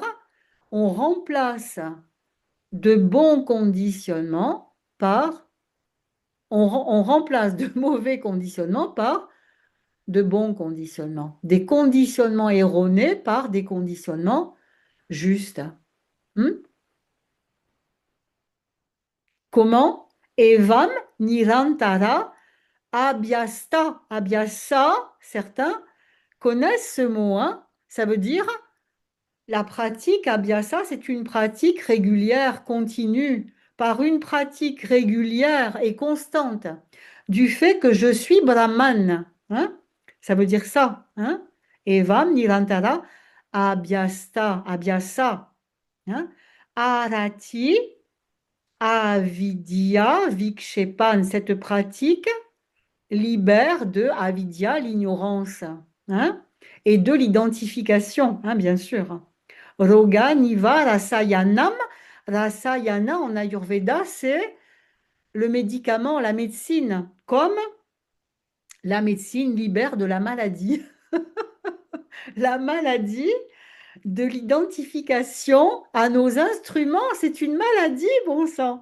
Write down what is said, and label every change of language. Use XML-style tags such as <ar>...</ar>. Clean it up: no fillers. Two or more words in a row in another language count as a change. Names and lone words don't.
<fr>On remplace de bons conditionnements par, on remplace de mauvais conditionnements par de bons conditionnements. Des conditionnements erronés par des conditionnements justes. Hmm. Comment?</fr> <sa>एवं निरन्तर अभ्यस्त.</sa> <fr>Abhyasa, certains connaissent ce mot. Hein. Ça veut dire la pratique abhyasa, c'est une pratique régulière, continue, par une pratique régulière et constante du fait que je suis Brahman. Hein. Ça veut dire ça. Hein.</fr> <sa>एवं निरन्तर अभ्यस्त, अभ्यास.</sa> <fr>Hein.</fr> <sa>अरति अविद्या विक्षेपान्,</sa> <fr>cette pratique libère de avidya, l'ignorance, hein, et de l'identification, hein, bien sûr.</fr> <sa>रोग निव रसायनम्.</sa> <fr>Rasayana en Ayurveda, c'est le médicament, la médecine, comme la médecine libère de la maladie. La maladie de l'identification à nos instruments, c'est une maladie, bon sang.</fr>